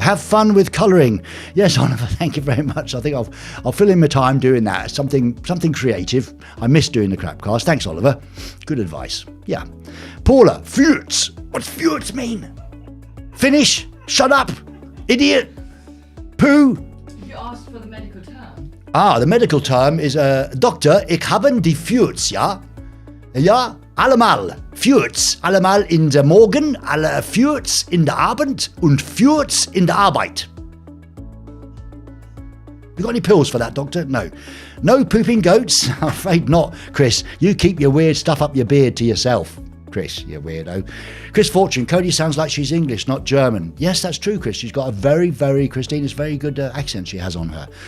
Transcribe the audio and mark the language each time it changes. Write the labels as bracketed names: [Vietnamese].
[English] Have fun with colouring. Yes, Oliver, thank you very much. I think I'll fill in my time doing that. Something creative. I miss doing the crapcast. Thanks, Oliver. Good advice. Yeah. Paula, Fürz. What's Fürz mean? Finish? Shut up? Idiot? Poo? You asked for the medical term. The medical term is, [German] Doktor, ich haben die Fürz, ja? Ja, allemal. Fürz, allemal in der Morgen, alle Fürz in der Abend und Fürz in der Arbeit. [English] You got any pills for that, Doctor? No. No pooping goats? I'm afraid not, Chris. You keep your weird stuff up your beard to yourself. Chris, you weirdo. Chris Fortune, Cody sounds like she's English, not German. Yes, that's true, Chris. She's got a Christina's very good accent she has on her.